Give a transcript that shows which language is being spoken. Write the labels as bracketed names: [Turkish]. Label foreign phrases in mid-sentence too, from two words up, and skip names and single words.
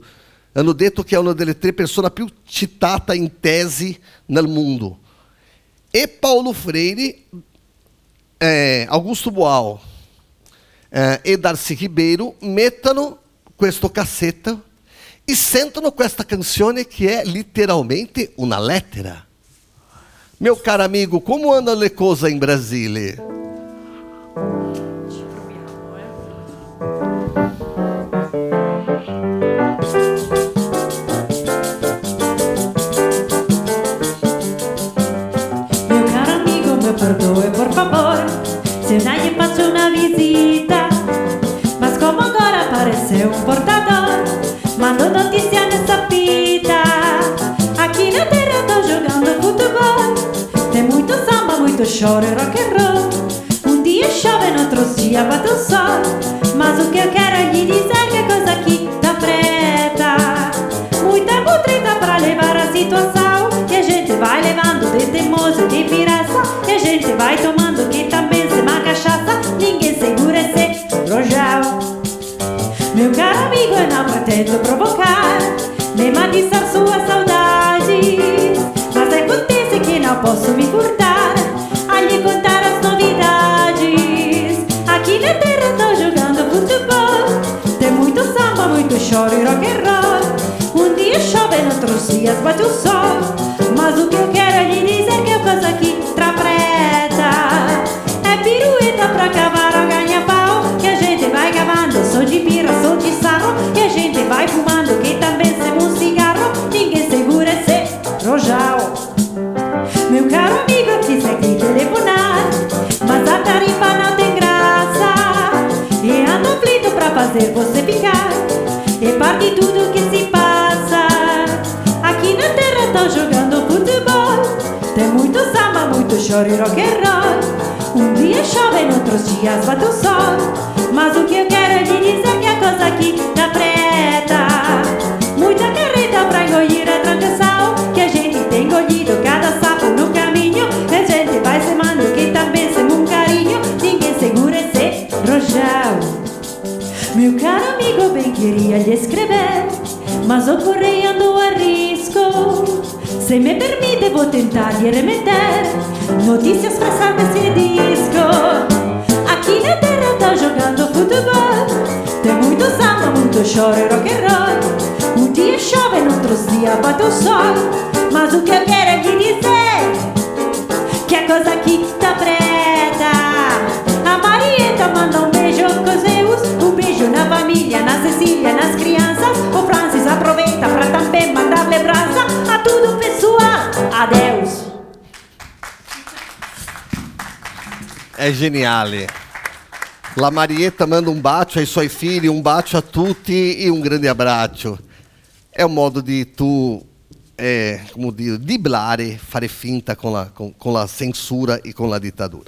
[Italian] Hanno detto che è una delle 3 persone più citate in tesi nel mondo. E Paulo Freire, Augusto Boal e Darcy Ribeiro mettono questo cassetto e sentono questa canzone che è letteralmente una lettera. [Portuguese] Meu caro amigo, como andam [Italian] le cose in Brasile? [Portuguese] Meu caro amigo, me perdoe por favor se eu não lhe faço uma visita, mas como agora apareceu um portador, mando notícia nessa fita. Aqui na terra tô jogando futebol, tem muito samba, muito choro e rock and roll. Um dia chove, no outro dia bate o sol, mas o que eu quero é lhe dizer que a coisa aqui tá preta. Muita butrita pra levar a situação, que a gente vai levando de teimoso e de piraça, que a gente vai tomando que também se uma cachaça, ninguém segura esse rojão. Meu caro amigo, eu não pretendo provocar, nem atiçar sua saudade, mas acontece que não posso me furtar a lhe contar as novidades. Aqui na terra tô jogando futebol, tem muito samba, muito choro e rock and roll. Um dia chove, no outros dias bate o sol, mas o que eu quero é lhe dizer que a coisa aqui tá preta. É pirueta pra cavar a ganha-pau, que a gente vai cavando, sou de birra, sou de sarro, que a gente vai fumando, que também semo um cigarro, ninguém segura esse rojão. Meu caro amigo, eu quis aqui telefonar, mas a tarifa não tem graça, e ando aflito pra fazer você ficar, e parte tudo que se passa. Aqui na terra tô jogando futebol, tem muito samba, muito choro e rock and roll. Um dia chove, no outros dias bate o sol, mas o que eu quero é lhe dizer que a coisa aqui tá preta. Muita carreta pra engolir a transição, que a gente tem engolido cada sapo no caminho, e a gente vai semando que também sema um carinho, ninguém segura esse rojão. Meu caro amigo, bem queria lhe escrever, mas o correio andou a risco. Se me permite, vou tentar lhe remeter notícias pra salvar esse disco. Aqui na terra tô jogando futebol, tem muito samba, muito choro e rock and roll. Um dia chove, no outros dias bate o sol, mas o que eu quero é lhe dizer que a coisa aqui tá preta. A Marieta manda um beijo com Zeus, um beijo na família, na Cecília, nas crianças. O Francis aproveita pra também mandar lembrança a tudo pessoal. Adeus. [Italian] È geniale. La Marietta manda un bacio ai suoi figli, un bacio a tutti e un grande abbraccio. È un modo di tu, come dire, driblare, fare finta con la censura e con la dittatura.